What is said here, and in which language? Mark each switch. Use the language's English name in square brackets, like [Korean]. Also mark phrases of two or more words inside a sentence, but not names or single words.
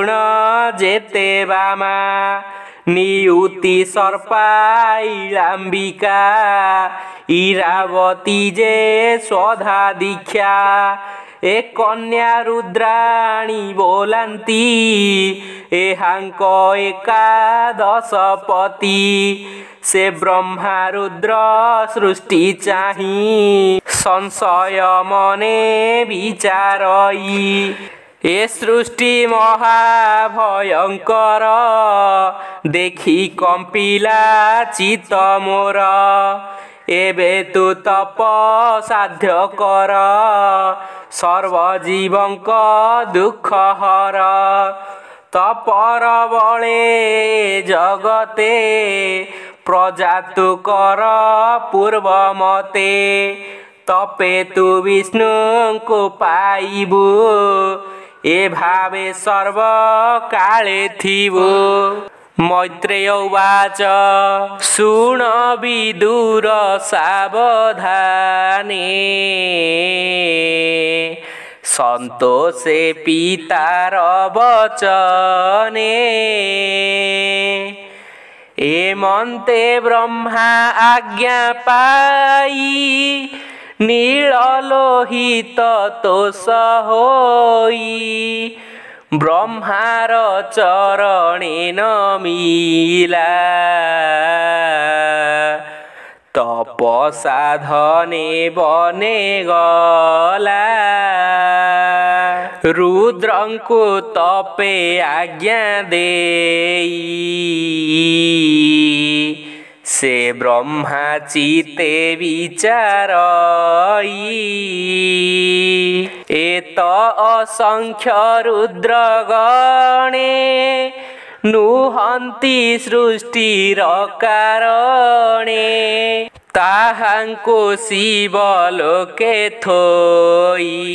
[Odia] ଯେତେ ବାମା ନିୟୁତି ସର୍ପା ଇଲାମ୍ବିକା ଇରାବତୀ ଯେ ସ୍ୱଧା ଦୀକ୍ଷା ଏ କନ୍ୟା ରୁଦ୍ରାଣୀ ବୋଲାନ୍ତି ଏହାଙ୍କ ଏକାଦଶ ପତି ସେ ବ୍ରହ୍ମା ରୁଦ୍ର ସୃଷ୍ଟି ଚାହି ସଂଶୟ ମନେ ବିଚାରଇ ଏ ସୃଷ୍ଟି ମହାଭୟଙ୍କର ଦେଖି କମ୍ପିଲା ଚିତ ମୋର ଏବେ ତୁ ତପ ସାଧ୍ୟ କର ସର୍ବଜୀବଙ୍କ ଦୁଖ ହର ତପର ବଳେ ଜଗତେ ପ୍ରଜା ତୁ କର ପୂର୍ବ ମତେ ତପେ ତୁ ବିଷ୍ଣୁ କୁ ପାଇବୁ ଏ ଭାବେ ସର୍ବ କାଳେ ଥିବୁ ମୈତ୍ରେୟ ଉବାଚ ଶୁଣ ବିଦୁର ସାବଧାନେ ସନ୍ତୋଷେ ପିତାର ବଚନେ ଏମନ୍ତେ ବ୍ରହ୍ମା ଆଜ୍ଞା ପାଇ ନୀଳଲୋହିତ ତୋଷ ହୋଇ ବ୍ରହ୍ମାର ଚରଣେ ନମିଲା ତପ ସାଧନେ ବନେ ଗଲା ରୁଦ୍ରଙ୍କୁ ତପେ ଆଜ୍ଞା ଦେଇ ସେ ବ୍ରହ୍ମା ଚିତେ ବିଚାରଇ ଏତ ଅସଂଖ୍ୟ ରୁଦ୍ରଗଣେ ନୁହନ୍ତି ସୃଷ୍ଟିର କାରଣେ ତାହାଙ୍କୁ ଶିବଲୋକେ ଥୋଇ